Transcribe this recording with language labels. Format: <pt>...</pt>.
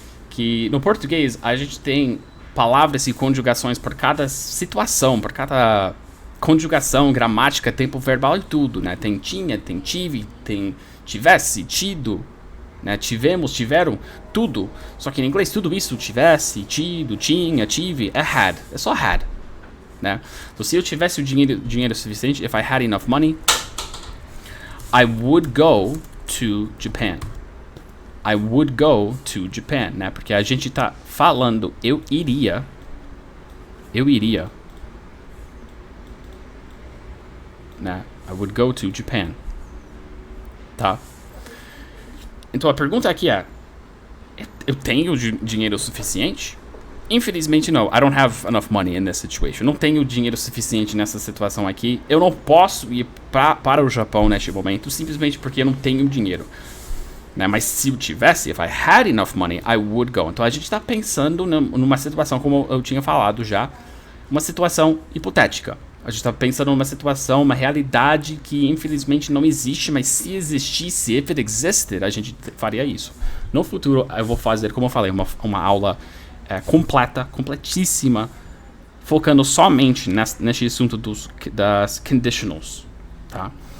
<pt>Que no português a gente tem palavras e conjugações por cada situação, por cada conjugação, gramática, tempo verbal e tudo, né? Tem tinha, tem tive, tem tivesse, tido, né? Tivemos, tiveram, tudo. Só que em inglês tudo isso, tivesse, tido, tinha, tive, é had. É só had, né? Então se eu tivesse o dinheiro suficiente,</pt> <en>if I had enough money, I would go to Japan. I would go to Japan, né?</en> <pt>Porque a gente tá falando eu iria, né?</pt> <en>I would go to Japan,</en> <pt>tá? Então a pergunta aqui é, eu tenho dinheiro suficiente? Infelizmente não.</pt> <en>I don't have enough money in this situation.</en> <pt>Não tenho dinheiro suficiente nessa situação aqui. Eu não posso ir para o Japão neste momento, simplesmente porque eu não tenho dinheiro, né? Mas se eu tivesse,</pt> <en>if I had enough money, I would go.</en> <pt>Então a gente está pensando numa situação, como eu tinha falado já, uma situação hipotética. A gente está pensando numa situação, uma realidade que infelizmente não existe, mas se existisse,</pt> <en>if it existed,</en> <pt>a gente faria isso. No futuro eu vou fazer, como eu falei, uma aula completíssima, focando somente nesse assunto das conditionals, tá?</pt>